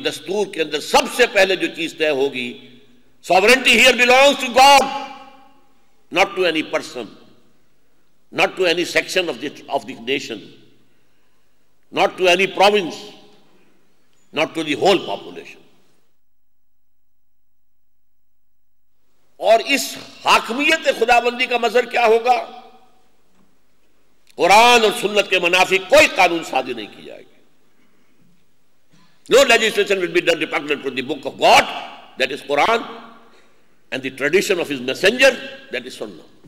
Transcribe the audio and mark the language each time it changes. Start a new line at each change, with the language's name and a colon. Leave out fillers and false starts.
Urdu: دستور کے اندر سب سے پہلے جو چیز طے ہوگی،
English: sovereignty here belongs to God, not to any person, not to any section of the nation, not to any province, not to the whole population.
Urdu: اور اس حاکمیت خدا بندی کا مظہر کیا ہوگا؟ قرآن اور سنت کے منافی کوئی قانون سازی نہیں کی جائے گی.
English: No legislation will be done repugnant to the book of God, that is Quran, and the tradition of his messenger, that is Sunnah.